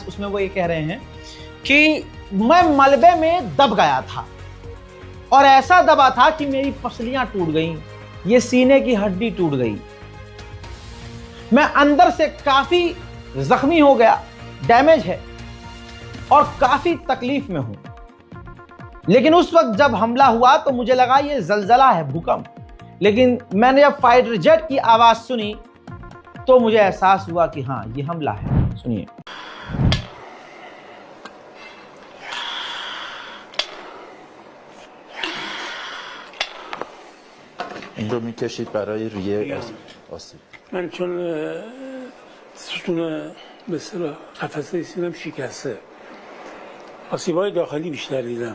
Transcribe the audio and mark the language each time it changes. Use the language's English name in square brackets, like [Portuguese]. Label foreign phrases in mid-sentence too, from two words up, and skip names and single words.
[Hindi] उसमें वो ये कह रहे हैं कि मैं मलबे में दब गया था और ऐसा दबा था कि मेरी पसलियां टूट गईं, ये सीने की हड्डी टूट गई, मैं अंदर से काफी जख्मी हो गया, डैमेज है और काफी तकलीफ में हूं। लेकिन उस वक्त जब हमला हुआ तो मुझे लगा ये जलजला है, भूकंप। लेकिन मैंने जब फाइटर जेट की आवाज सुनी तो मुझे एहसास हुआ कि हाँ, ये हमला है। सुनिए। [Persian] این رو میکشید برای ریه آسیب. من چون ستون به اصطلاح قفسه سینم شکسته، آسیب‌های داخلی بیشتر دیدم.